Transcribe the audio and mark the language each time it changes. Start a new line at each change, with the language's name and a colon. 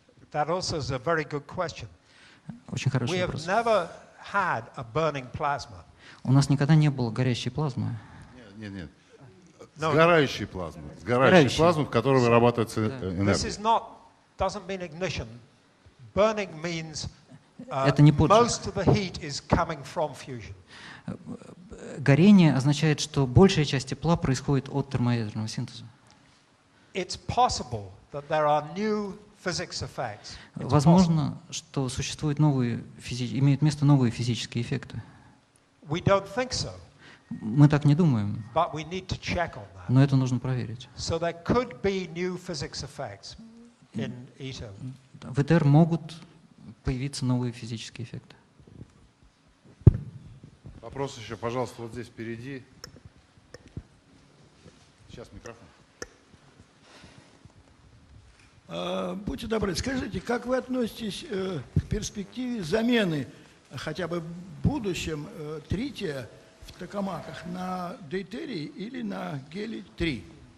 English: That also is a very good question.
Russian: Очень хороший
English: We have
Russian: вопрос.
English: never had a burning plasma.
Russian: У нас никогда не было горящей плазмы. Нет. Сгорающей плазмы. Сгорающей плазмы, в которой вырабатывается энергия.
English: This is not, doesn't mean ignition. Burning means
Russian: Это не поджиг.
English: most of the heat is coming from fusion.
Russian: Горение означает, что большая часть тепла происходит от термоядерного синтеза.
English: It's possible that there are new physics effects.
Russian: Возможно, что имеют место новые физические эффекты.
English: We don't think so.
Russian: Мы так не думаем,
English: But we need to check on that.
Russian: но это нужно проверить.
English: So there could be new physics effects in ITER.
Russian: В ИТЕР могут появиться новые физические эффекты. Вопрос еще, пожалуйста, вот здесь впереди. Сейчас микрофон. Будьте добры, скажите, как вы относитесь к перспективе замены хотя бы в будущем трития в токамаках на дейтерий или на гелий-3?